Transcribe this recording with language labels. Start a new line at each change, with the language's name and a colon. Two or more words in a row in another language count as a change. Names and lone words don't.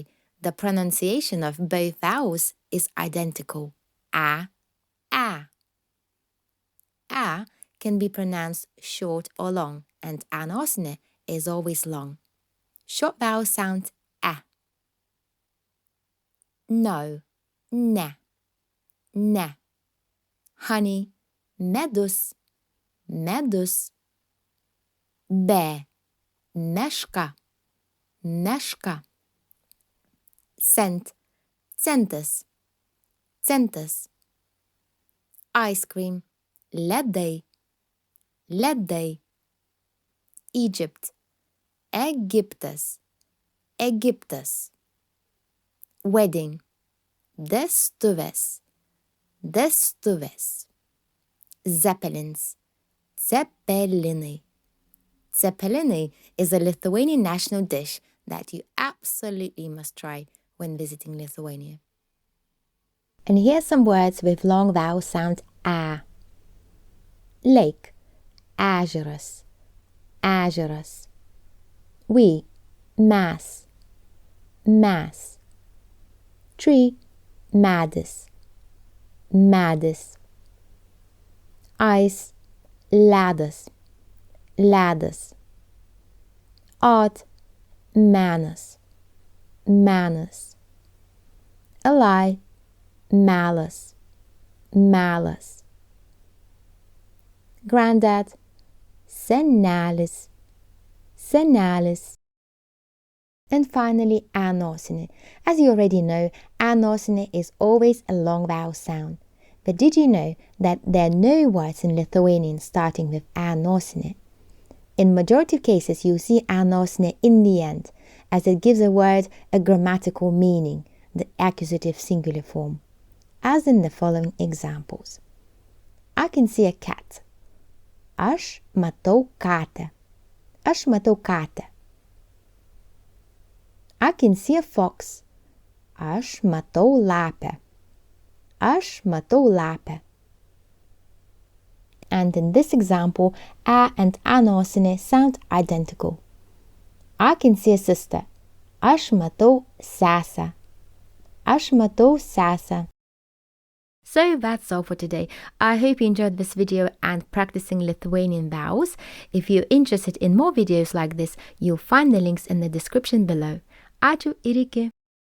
English: The pronunciation of both vowels is identical. A, A. A can be pronounced short or long, and A nosinė is always long. Short vowel sound A. No,
Lithuanian: ne, ne. Honey, medus, medus. Be, meška, meška. Cent, centas, centas. Ice cream, ledai, ledai. Egypt, Egiptas, Egiptas. Wedding, vestuvės, vestuvės. Zeppelins, zeppelinai.
English: Zeppelinai is a Lithuanian national dish that you absolutely must try when visiting Lithuania. And here's some words with long vowel sound A. Lake,
Lithuanian: ežeras, ežeras. We, mes, mes. Tree, medis, medis. Ice, ledas, ledas. Art, menas, menas.
English: A lie,
Lithuanian: melas, melas. Granddad, senelis, senelis.
English: And finally, A nosinė. As you already know, A nosinė is always a long vowel sound. But did you know that there are no words in Lithuanian starting with A nosinė? In majority of cases, you'll see A nosinė in the end, as it gives a word a grammatical meaning, the accusative singular form, as in the following examples. I can see a cat.
Lithuanian: Aš matau katę. Aš matau katę.
English: I can see a fox.
Lithuanian: Aš matau lapę. Aš matau lapę.
English: And in this example, A and A nosinė sound identical. I can see a sister.
Lithuanian: Aš matau sesę. Aš matau sesę.
English: So that's all for today. I hope you enjoyed this video and practicing Lithuanian vowels. If you're interested in more videos like this, you'll find the links in the description below.
Lithuanian: Ačiū ir iki.